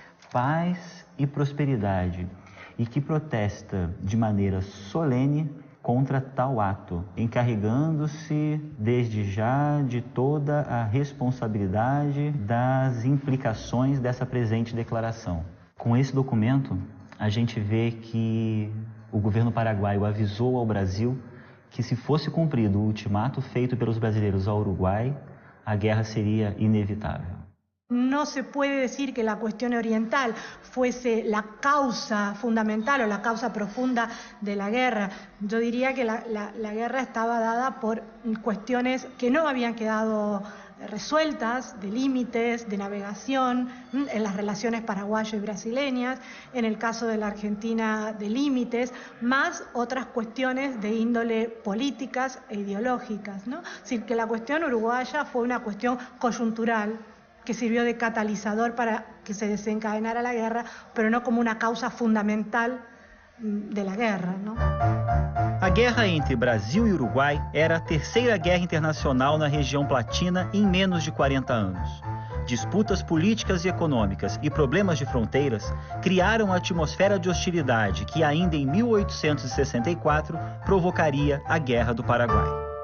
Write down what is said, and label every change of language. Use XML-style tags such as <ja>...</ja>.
<pt>paz e prosperidade, e que protesta de maneira solene contra tal ato, encarregando-se desde já de toda a responsabilidade das implicações dessa presente declaração. Com esse documento, a gente vê que o governo paraguaio avisou ao Brasil que, se fosse cumprido o ultimato feito pelos brasileiros ao Uruguai, a guerra seria inevitável.</pt> <es>No se puede decir que la cuestión oriental fuese la causa fundamental o la causa profunda de la guerra. Yo diría que la guerra estaba dada por cuestiones que no habían quedado resueltas, de límites, de navegación, en las relaciones paraguayo y brasileñas, en el caso de la Argentina de límites, más otras cuestiones de índole políticas e ideológicas, ¿no? Es decir, que la cuestión uruguaya fue una cuestión coyuntural, que sirvió de catalizador para que se desencadenara la guerra, pero no como una causa fundamental de la guerra, ¿no?</es> <pt>A guerra entre Brasil e Uruguai era a terceira guerra internacional na região platina em menos de 40 anos. Disputas políticas e econômicas e problemas de fronteiras criaram uma atmosfera de hostilidade que ainda em 1864 provocaria a Guerra do Paraguai.</pt>